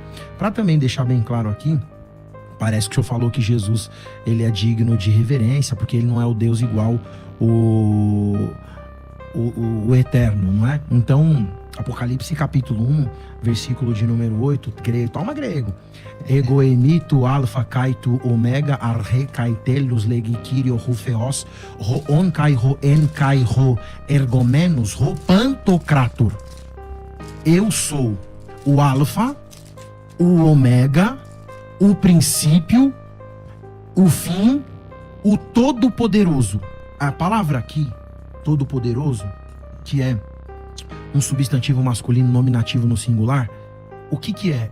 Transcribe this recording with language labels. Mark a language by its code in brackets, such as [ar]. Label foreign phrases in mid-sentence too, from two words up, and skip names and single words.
[pt] Para também deixar bem claro aqui, parece que o senhor falou que Jesus ele é digno de reverência, porque ele não é o Deus igual o eterno, não é? Então, Apocalipse capítulo 1, versículo de número 8, grego, toma grego. [el] Ἐγώ εἰμι τὸ ἄλφα καὶ τὸ ὠμέγα ἀρχὴ καὶ τέλος λέγει κύριος ὁ θεός ὁ ὢν καὶ ὁ ἦν καὶ ὁ ἐρχόμενος ὁ παντοκράτωρ. [pt] Eu sou o alfa, o ômega, o princípio, o fim, o todo-poderoso. A palavra aqui, todo-poderoso, que é um substantivo masculino nominativo no singular, o que é?